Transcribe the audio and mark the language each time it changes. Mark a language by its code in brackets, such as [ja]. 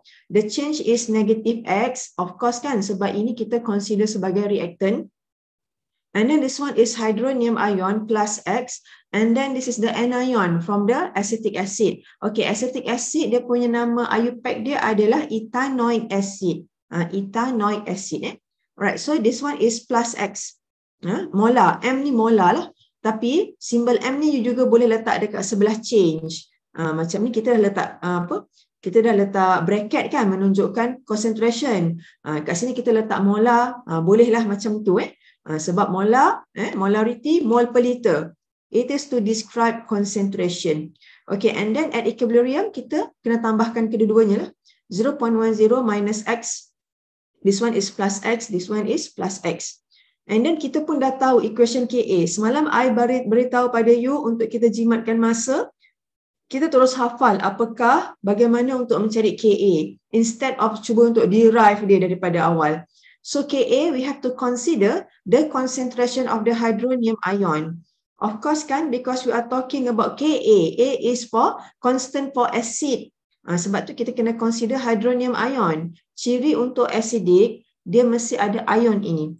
[en] The change is negative X. Of course [ms] kan, sebab ini kita [en] consider [ms] sebagai [en] reactant. And then this one is hydronium ion plus X. And then this is the anion from the acetic acid. [ms] Okay, acetic acid dia punya nama IUPAC dia adalah ethanoic acid. [en] Ethanoic acid. Right, so this one is plus X. [ms] Molar. M ni molar lah. Tapi simbol M ni you juga boleh letak dekat sebelah change. Macam ni kita dah letak kita dah letak bracket kan menunjukkan concentration. Kat sini kita letak molar. Bolehlah macam tu sebab molar, molarity, mole per liter. [en] It is to describe concentration. Okay, and then at equilibrium [ms] kita kena tambahkan kedua-duanya lah. [en] 0.10 minus X. This one is plus X, this one is plus X. And then [ms] kita pun dah tahu equation Ka. Semalam I beritahu pada you untuk kita jimatkan masa. Kita terus hafal bagaimana untuk mencari Ka. [en] Instead of [ms] cuba untuk derive dia daripada awal. [en] So Ka, we have to consider the concentration of the hydronium ion. Of course [ms] kan, [en] because we are talking about Ka. A is for constant for acid. [ms] Sebab tu kita kena consider hydronium ion. Ciri untuk acidic, dia mesti ada ion ini.